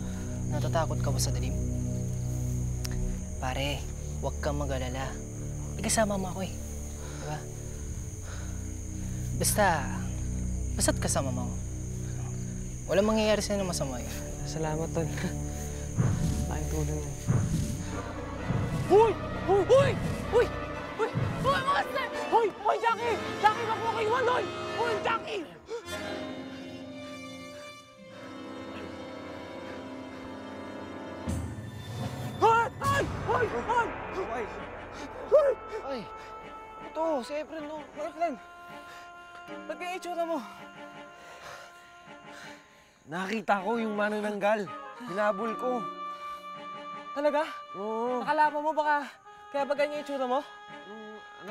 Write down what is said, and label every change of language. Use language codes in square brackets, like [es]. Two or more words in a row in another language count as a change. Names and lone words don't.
[tl] Natatakot ka ba sa dilim? Pare, huwag kang mag-alala. May kasama mo ako eh. Diba? Basta't kasama mo. Walang mangyayari sa'yo na masama eh. Salamat, Tol. Laking tulong mo. Hoy! Hoy! Hoy! Hoy! Hoy! Hoy, monster! Hoy! Hoy, Jackie! Jackie, wag mo kayo doon! Hoy, Jackie! Hoy! Hoy! Hoy! Hoy! Hoy! Hoy! Ay! Ito, si Efren, no? Efren! Ba't kaya itsura mo? Nakita ko yung manananggal. Hinabol ko. Talaga? Oo. Nakalaman mo baka kaya ba ganyan itsura mo? Ano?